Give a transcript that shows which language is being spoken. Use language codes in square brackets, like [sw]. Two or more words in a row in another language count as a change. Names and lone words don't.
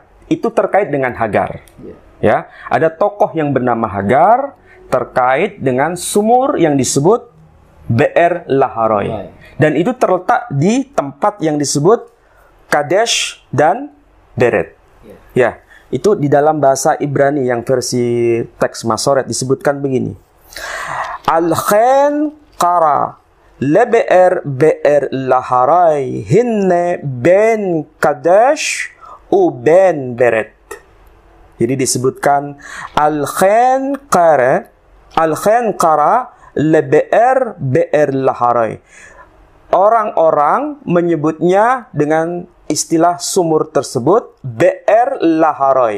[id] Itu terkait dengan Hagar. Ya, ada tokoh yang bernama Hagar terkait dengan sumur yang disebut Be'er Laharoi. Dan itu terletak di tempat yang disebut Kadesh dan Beret. Ya, itu di dalam bahasa Ibrani yang versi teks Masoret disebutkan begini. [he] על כן קרא לבאר באר לחי-רואי הנה בין קדש ובין ברד. [id] Jadi disebutkan [he] על כן קרא לבאר באר לחי-רואי. [id] Orang-orang menyebutnya dengan istilah sumur tersebut Be'er Laharai.